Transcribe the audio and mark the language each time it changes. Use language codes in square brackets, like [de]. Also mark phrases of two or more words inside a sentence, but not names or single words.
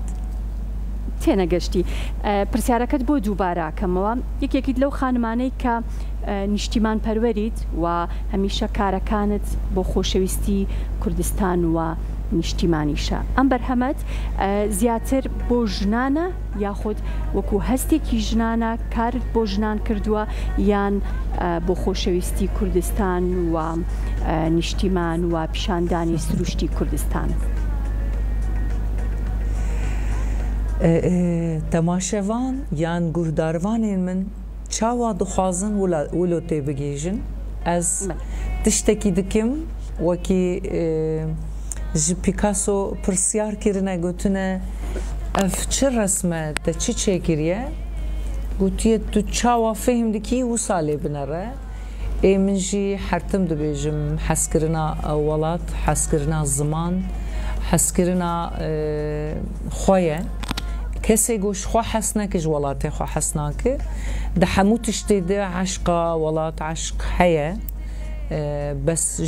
[ckb] تێنەگەشتی پرسیارەکەت بۆ دووباراکەمەوە یەکێکیت لەو خانمانەی کە نیشتیمان پەروەریت و هەمیشە کارەکانت بۆ خۆشەویستی کوردستان و نیشتیمانیشە ئەم بەرهەمەت زیاتر بۆ ژنانە یاخود وەکو هەستێکی ژنانە کارت بۆ ژنان کردووە یان بۆ خۆشەویستی کوردستان و نیشتیمان و پیشاندانی سروشتی کوردستان [ku] تەماشەوان یان گوهدارڤانên min çawa dixwazin wilo tê bigêjin ez tiştekî dikim wekî ji Picasso pirsyar kirine gotine ev çi resme te çi çêkiriye gotiye tu çawa fêm dikî wisa lê binere ê min jî hertim dibêjim hezkirina welat hezkirina ziman hezkirina xwe ye kesê got ji xwe hes neke ji welatê xwe hes nake di hemû tiştê de eşqa welat eşq heye bes